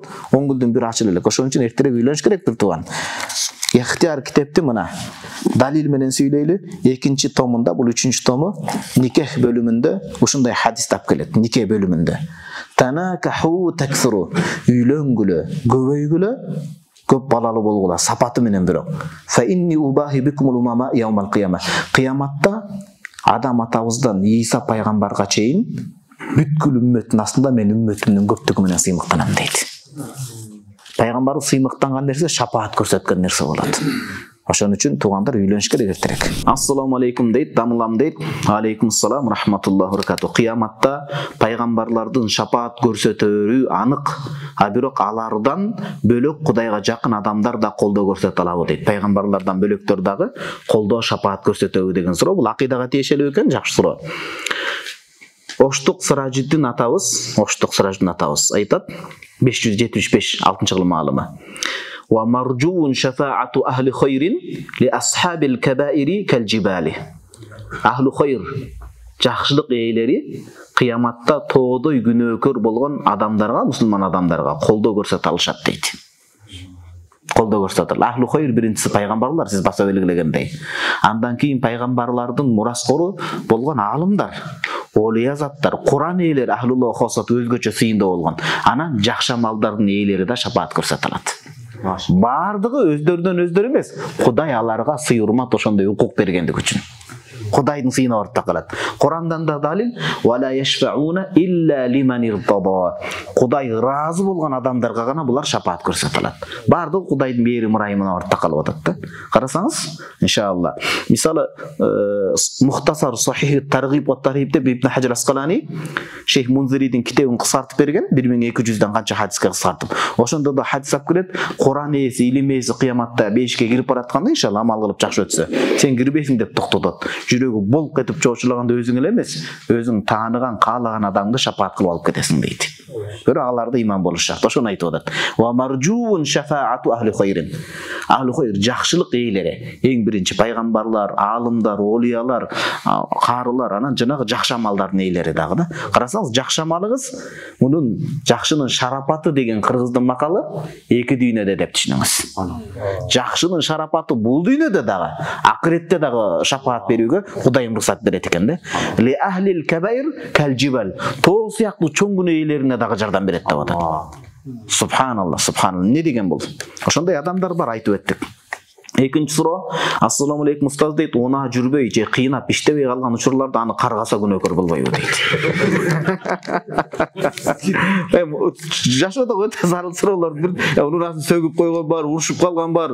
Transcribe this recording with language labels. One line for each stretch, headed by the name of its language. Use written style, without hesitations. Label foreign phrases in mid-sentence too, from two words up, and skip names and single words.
Kyrgyz: 10 гүлдүн бири ачылып элек. Ошон үчүн эртерээк үйлөнүш керек бир тууган. Ихтияр китепти мына далил менен сүйлөйлү 2 томунда, бул 3 тому никех бөлүмүндө ушундай хадис тап келет. Никех бөлүмүндө
Arabic: تناكحوا تكثروا,
Kyrgyz: үйлөнгүлө, көбөйгүлө, көп балалы болгула, сапаты менен бирок.
Arabic: فإني أباهي بكم الأمم يوم القيامة.
Kyrgyz: Кыяматта Адам атабыздан Иса пайгамбарга чейин бүткүл үммөттүн астында мен үммөтүмдүн көптүгү менен сыймыктанам дейт. Пайгамбар сыймыктанган нерсе шапаат көрсөткөн нерсе болот. Ошон үчүн туугандар үйлөнүш керек эртерээк.
Arabic: السلام عليكم
Kyrgyz: дейт, дамылам дейт.
Arabic: عليكم السلام ورحمة الله وبركاته.
Kyrgyz: Кыяматта пайгамбарлардын шапаат көрсөтөрү анык, а бирок алардан бөлөк Кудайга жакын адамдар да колдоо көрсөтө алабы дейт. Пайгамбарлардан бөлөктөр дагы колдоо, шапаат көрсөтөбү деген суроо. Бул акыйдага тиешелүү экен, жакшы суроо. Оштук Сыражиддин атабыз айтат, 575 6-жылы маалымы.
Arabic: ومرجو شفاعة أهل خير لأصحاب الكبائر كالجبال. أهل خير,
Kyrgyz: жакшылык ээлери кыяматта тоодой күнөөкөр болгон адамдарга, мусулман адамдарга колдоо көрсөтө алышат дейт. Колдоо көрсөтө.
Arabic: أهل خير
Kyrgyz: биринчиси пайгамбарлар, сиз баса белгилегендей. Андан кийин пайгамбарлардын мураскору болгон аалымдар, олия заттар, Куран ээлери,
Arabic: أهل الله خاصة
Kyrgyz: өзгөчө сыйында болгон. Анан жакшы амалдардын ээлери да шапаат көрсөтө алат. Бардыгы өздөрүнөн өздөрү эмес, Кудай аларга сый урмат ошондой укук бергендик үчүн. Кудайдын сыйына барып такалат. Курандан да далил
Arabic: ولا يشفعون إلا لمن ارتضى.
Kyrgyz: Кудай разы болгон адамдарга гана булар шапаат көрсөтө алат. Бардыгы Кудайдын берим ырайымына барып такалып атат да. Карасаңыз, иншалла. Мисалы Мухтасар Сахих Таргиб ва Тархиб деп Ибн Хаджар Аскалани Шейх Мунзиридин китебин кысартып берген, 1200 канча хадиске кысартып. Ошондо да хадис алып келет, Куран ээси, илим ээси кыяматта бешикке кирип баратканда иншалла амал кылып жакшы өтсө, сен кирбейсиң деп токтотот. Жүрөгү болуп кетип чоочулаганда өзүң эле эмес, өзүң тааныган, каалаган адамды шапаат кылып алып кетесиң дейт. Бирок аларда иман болуш шарт. Ошону айтып атат.
Arabic: ومرجو شفاعة أهل خير. أهل خير жакшылык ээлери.
Kyrgyz: Эң биринчи пайгамбарлар, аалымдар, олиялар, карылар, анан жанагы жакшы амалдардын ээлери дагы да. Карасаңыз, жакшы амалыңыз, мунун жакшынын шарапаты деген кыргыздын макалы эки дүйнөдө деп түшүнүңүз. Жакшынын шарапаты бул дүйнөдө дагы, акыретте дагы шафаат берүүгө Кудайым уруксат берет экен да.
Arabic: لأهل الكبائر كالجبال.
Kyrgyz: Тоо сыяктуу чоң күнөө ээлерине дагы жардам берет деп атат.
Arabic: سبحان الله سبحان الله.
Kyrgyz: Не деген бул? Ошондой адамдар бар, айтып өттүк. Экинчи суроо,
Arabic: السلام عليكم
Kyrgyz: устаз дейт, она жүрбөй же кыйнап иштебей калган учурларда аны каргаса күнөөкөр болбойбу дейт. Жашоодо өтө зарыл суроолор бир, унаасын сөгүп койгон бар, урушуп калган бар.